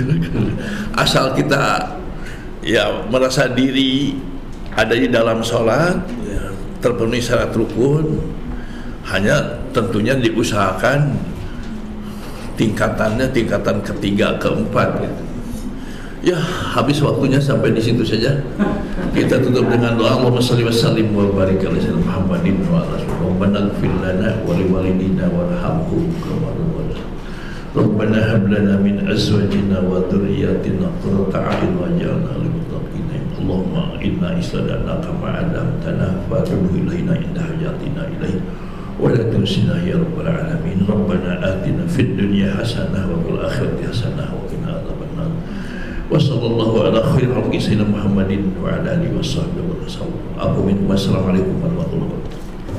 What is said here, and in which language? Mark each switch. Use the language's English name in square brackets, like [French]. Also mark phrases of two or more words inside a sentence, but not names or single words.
[Indonesian] Asal kita ya merasa diri ada di dalam sholat ya, terpenuhi syarat rukun, hanya tentunya diusahakan tingkatannya tingkatan ketiga, keempat gitu. Ya, habis waktunya sampai di situ saja. Kita tutup dengan doa [Arabic] اللهم صل وسلم وبارك على سيدنا محمد وعلى آله ربنا اغفر لنا ولوالدينا وارحمهم كما ربيانا. ربنا هب لنا من أزواجنا وذرياتنا قرة أعين واجعلنا للمتقين. اللهم إنا استودعناك ما علمتنا فرده إلينا عند حاجتنا إليه ولا تنسناه يا رب العالمين. ربنا آتنا في الدنيا حسنة وفي الآخرة حسنة وقنا عذاب النار. وصلى الله على خير الخلق سيدنا محمد وعلى آله وصحبه وسلم. السلام عليكم ورحمة الله وبركاته.